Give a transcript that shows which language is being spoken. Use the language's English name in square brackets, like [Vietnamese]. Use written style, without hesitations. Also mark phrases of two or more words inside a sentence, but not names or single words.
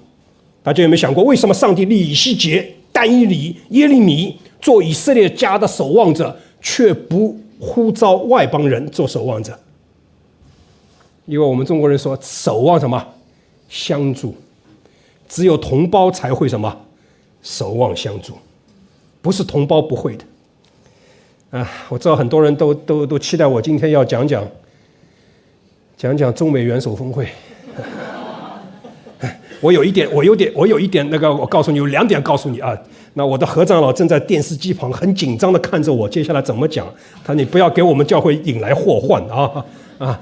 [Chinese] 大家有沒有想過，為什麼上帝立以西結、但以理、耶利米做以色列家的守望者，卻不呼召外邦人做守望者？因為我們中國人說，守望什麼？相助。只有同胞才會什麼？守望相助，不是同胞不會的。我知道很多人都期待我今天要講中美元首峰會。我有一點那個，我告訴你，有2點告訴你啊。那我的何長老正在電視機旁很緊張的看着我，接下來怎麼講？他你不要給我們教會引來禍患啊！